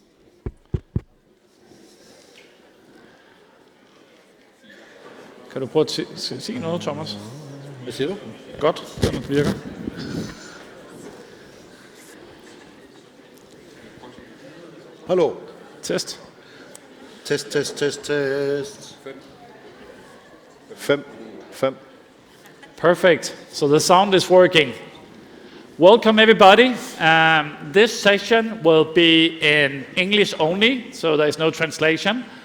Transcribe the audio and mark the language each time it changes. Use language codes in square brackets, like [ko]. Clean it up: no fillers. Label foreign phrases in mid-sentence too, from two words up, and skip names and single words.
[da] Kan du prøve at sige noget, Thomas? Hvad siger du? Godt, den virker. Hallo. Test. Test. 5. [en] Perfect. So the sound is working. Welcome everybody. This session will be in English only, so there is no translation.